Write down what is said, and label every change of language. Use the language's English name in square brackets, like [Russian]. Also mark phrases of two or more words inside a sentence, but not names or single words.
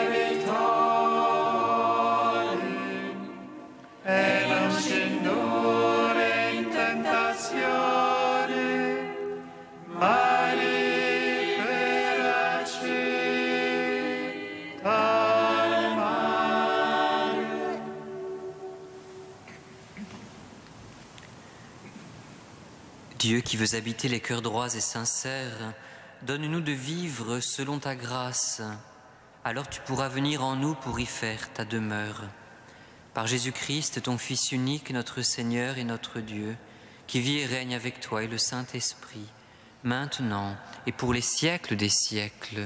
[Italian] debitori, e non ci indurre in tentazione, ma liberaci dal male. [French] Dieu qui veux habiter les cœurs droits et sincères, donne-nous de vivre selon ta grâce. Alors tu pourras venir en nous pour y faire ta demeure. Par Jésus-Christ, ton Fils unique, notre Seigneur et notre Dieu, qui vit et règne avec toi et le Saint-Esprit, maintenant et pour les siècles des siècles.